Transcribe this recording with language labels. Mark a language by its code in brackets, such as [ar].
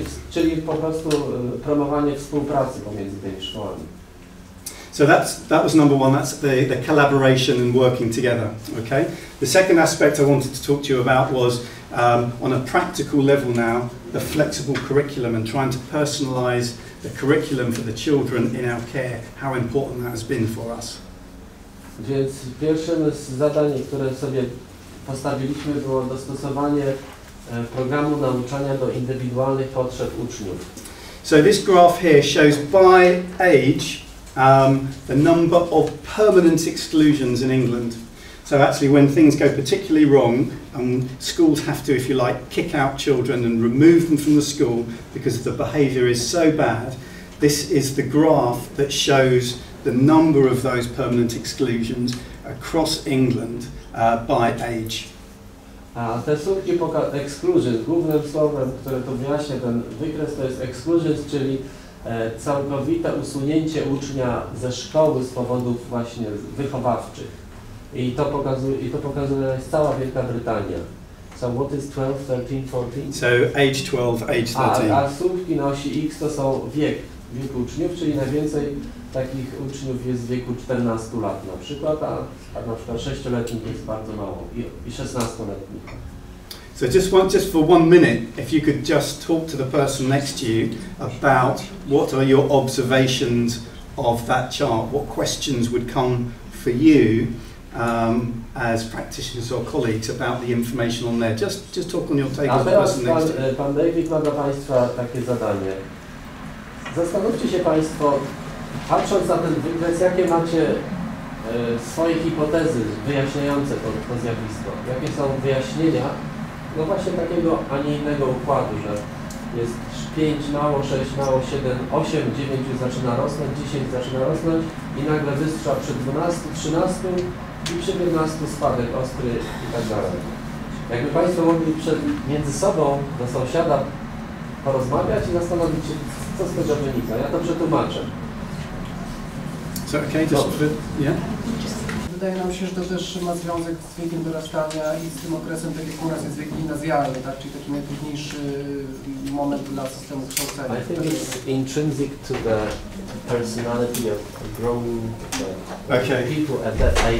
[pl] Czyli po prostu promowanie współpracy pomiędzy tymi szkołami. [en] So that was number one, that's the collaboration and working together, okay? The second aspect I wanted to talk to you about was, on a practical level now, the flexible curriculum and trying to personalise the curriculum for the children in our care, how important that has been for us. [pl] Więc pierwszym z zadań, które sobie postawiliśmy, było dostosowanie programu nauczania do indywidualnych potrzeb uczniów. [en] So this graph here shows by age the number of permanent exclusions in England. So actually when things go particularly wrong and schools have to, if you like, kick out children and remove them from the school because the behaviour is so bad, this is the graph that shows the number of those permanent exclusions across England by age. [pl] A te słupki exclusions, głównym słowem, które tu wyjaśnia ten wykres, to jest exclusions, czyli całkowite usunięcie ucznia ze szkoły z powodów właśnie wychowawczych. I to pokazuje cała Wielka Brytania. [en] So what is 12, 13, 14? So age 12, age 13. [pl] A słupki na osi X to są wiek uczniów, czyli najwięcej takich uczniów jest w wieku 14 lat na przykład, a na przykład 6-letnich jest bardzo mało i 16-letnich. [en] So just for 1 minute, if you could just talk to the person next to you about what are your observations of that chart, what questions would come for you as practitioners or colleagues about the information on there. Just talk on your take to the person next to you. [pl] Pan David ma dla Państwa takie zadanie. Zastanówcie się Państwo, patrząc na ten wykres, jakie macie swoje hipotezy wyjaśniające to zjawisko. Jakie są wyjaśnienia, no właśnie takiego, a nie innego układu, że jest 5 mało, 6 mało, 7, 8, 9 już zaczyna rosnąć, 10 zaczyna rosnąć i nagle wystrzał przy 12, 13 i przy 15 spadek ostry i tak dalej. Jakby Państwo mogli między sobą do sąsiada porozmawiać i zastanowić się, co z tego wynika. Ja to przetłumaczę. [en] So, okay, just yeah? [pl] wydaje nam się, że to też ma związek z wiekiem dorastania i z tym okresem, tak jak u nas jest wiek gimnazjalny, tak? Czyli taki najtrudniejszy moment dla systemu kształcenia. [en] I think it's intrinsic to the personality of grown people at that age.